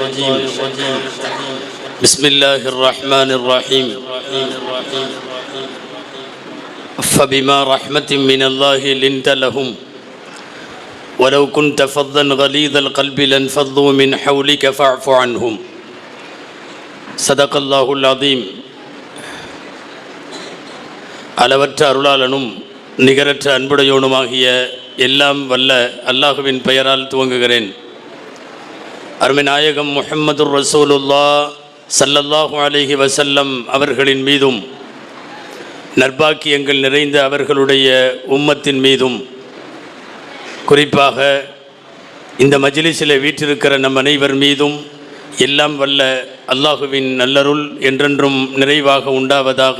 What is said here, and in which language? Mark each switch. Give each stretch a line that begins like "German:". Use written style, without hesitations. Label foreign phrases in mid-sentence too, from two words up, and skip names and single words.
Arabic: بسم الله الرحمن الرحيم فبما رحمة من الله لنت لهم ولو كنت فظا غليظ القلب لانفضوا من حولك فاعف عنهم صدق الله العظيم.
Tamil: அளவற்ற அருளாளனும் நிகரற்ற அன்புடையோனுமாகிய எல்லாம் வல்ல அல்லாஹுவின் பெயரால் துவங்குகிறேன். அருமை நாயகம்
Arabic: محمد رسول الله صلى الله عليه وسلم
Tamil: அவர்களின் மீதும் நற்பாக்கியங்கள் நிறைந்த அவர்களுடைய உம்மத்தின் மீதும் குறிப்பாக இந்த மஜ்லிஸில் வீற்றிருக்கிற நம் அனைவர் மீதும் எல்லாம் வல்ல அல்லாஹுவின் நல்லருள் என்றென்றும் நிறைவாக உண்டாவதாக.